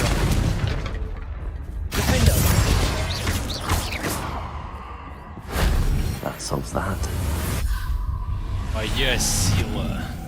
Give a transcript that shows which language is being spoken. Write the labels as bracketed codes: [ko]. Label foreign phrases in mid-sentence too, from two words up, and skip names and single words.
[la] Defendo. [en] That solves that. [ru] Моя сила.